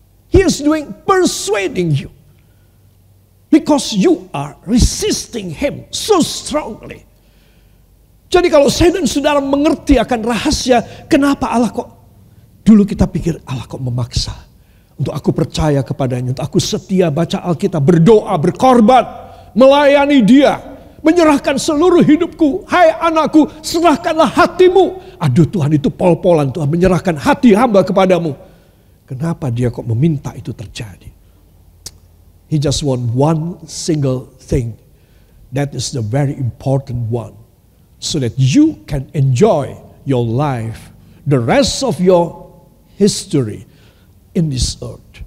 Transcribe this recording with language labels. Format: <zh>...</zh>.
<en>He is doing persuading you because you are resisting Him so strongly.</en> <id>Jadi kalau saya dan saudara mengerti akan rahasia kenapa Allah kok, dulu kita pikir Allah kok memaksa untuk aku percaya kepadanya, untuk aku setia baca Alkitab, berdoa, berkorban, melayani Dia, menyerahkan seluruh hidupku. Hai anakku, serahkanlah hatimu. Aduh Tuhan, itu pol-polan Tuhan, menyerahkan hati hamba kepadamu. Kenapa Dia kok meminta itu terjadi?</id> <en>He just want one single thing. That is the very important one. So that you can enjoy your life, the rest of your history in this earth.</en>